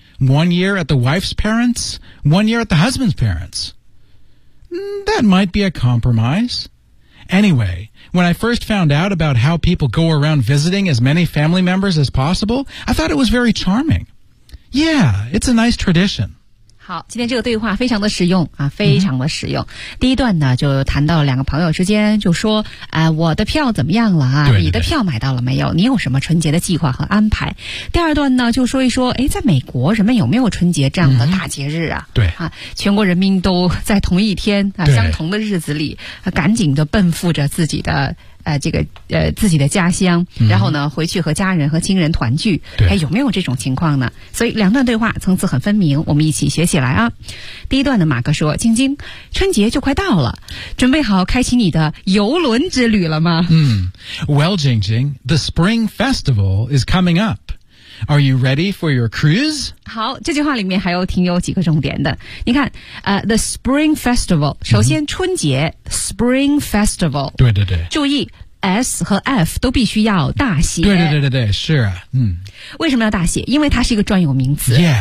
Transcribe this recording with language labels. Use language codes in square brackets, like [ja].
[en] 1 year at the wife's parents, 1 year at the husband's parents. That might be a compromise. Anyway, when I first found out about how people go around visiting as many family members as possible, I thought it was very charming. Yeah, it's a nice tradition. [zh] 好，今天这个对话非常的实用啊，非常的实用。第一段呢，就谈到两个朋友之间，就说，我的票怎么样了啊？对对对，你的票买到了没有？你有什么春节的计划和安排？第二段呢，就说一说，哎，在美国人们有没有春节这样的大节日啊？对啊，全国人民都在同一天啊，相同的日子里，啊，赶紧的奔赴着自己的。自己的家乡，然后呢，回去和家人和亲人团聚，还有没有这种情况呢？所以两段对话层次很分明，我们一起学起来啊。第一段的马克说：“晶晶，春节就快到了，准备好开启你的游轮之旅了吗？” [en] Well, Jingjing, the Spring Festival is coming up. Are you ready for your cruise? [zh] 好，这句话里面还有挺有几个重点的。你看， [en] the Spring Festival， [zh] 首先春节。 [en] Spring Festival， [zh] 对对对，注意 S 和 F 都必须要大写。对对对对对，是啊，为什么要大写？因为它是一个专有名词。